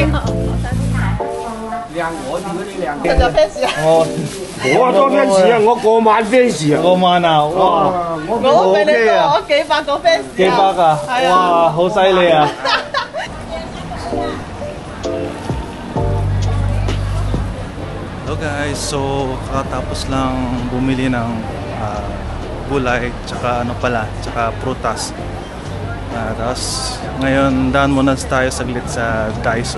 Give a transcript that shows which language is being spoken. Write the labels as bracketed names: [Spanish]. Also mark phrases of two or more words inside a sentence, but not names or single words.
[Cantonese] 靚我哋嗰啲靚。實在 fans 啊！我多 fans 啊！我過萬 fans 啊！過萬啊！哇！我比你多幾百個 fans 幾百啊！哇！好犀利啊！ [English] Hello guys, [Filipino] so kakatapos lang bumili ng gulay tsaka tsaka prutas. Tapos ngayon daan muna tayo saglit sa Daiso.